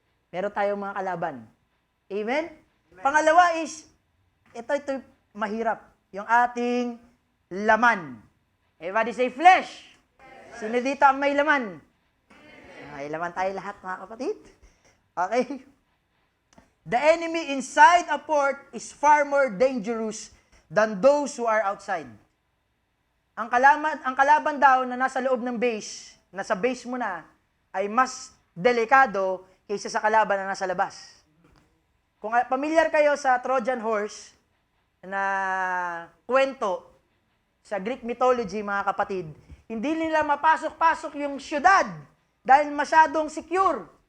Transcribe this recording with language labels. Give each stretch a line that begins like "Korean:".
Filipino: Meron tayong mga kalaban. Amen? Pangalawa is, ito mahirap. Yung ating laman.
English: Everybody say flesh.
Filipino: Sino dito ang may laman? May laman tayo lahat, mga kapatid. Okay?
English: The enemy inside a port is far more dangerous than those who are outside.
Filipino: Ang kalaban daw na nasa loob ng base, nasa base mo na, ay mas delikado kaysa sa kalaban na nasa labas. Kung familiar kayo sa Trojan horse na kwento sa Greek mythology, mga kapatid, hindi nila mapasok-pasok yung syudad dahil masyadong secure.